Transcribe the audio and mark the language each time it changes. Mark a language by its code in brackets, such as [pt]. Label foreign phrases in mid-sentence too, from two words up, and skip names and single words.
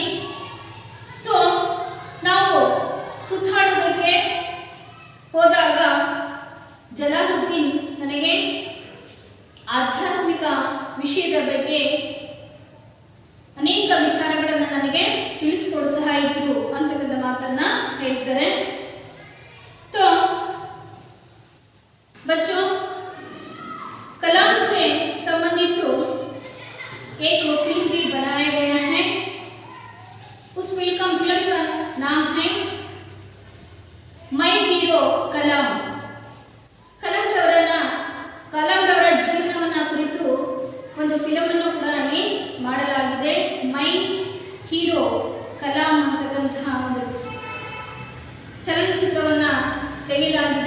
[kn] ಸೊ ನಾವು ಸುತ್ತಾಡೋದಕ್ಕೆ ಹೋದಾಗ ಜಲಾಲುದ್ದೀನ್ ನನಗೆ ಆಧ್ಯಾತ್ಮಿಕ ವಿಷಯದ ಬಗ್ಗೆ ಅನೇಕ ವಿಚಾರಗಳನ್ನು ನನಗೆ ತಿಳಿಸ್ಕೊಡ್ತಾ ಇದ್ರು ಅಂತಕ್ಕಂಥ ಮಾತನ್ನ ಹೇಳ್ತಾರೆ. [hi] तो बच्चों, कलाम से संबंधित तो एक फिल्म भी बनाया गया है. उस फिल्म का नाम है ಮೈ ಹೀರೋ ಕಲಾಂ. [kn] ಕಲಾಂರವರ ಜೀವನವನ್ನು ಕುರಿತು ಒಂದು ಫಿಲಮನ್ನು ಕೂಡ ಅಲ್ಲಿ ಮಾಡಲಾಗಿದೆ. ಮೈ ಹೀರೋ ಕಲಾಂ ಅಂತಕ್ಕಂತಹ ಒಂದು ಚಲನಚಿತ್ರವನ್ನು ತೆಗೆಯಲಾಗಿದೆ.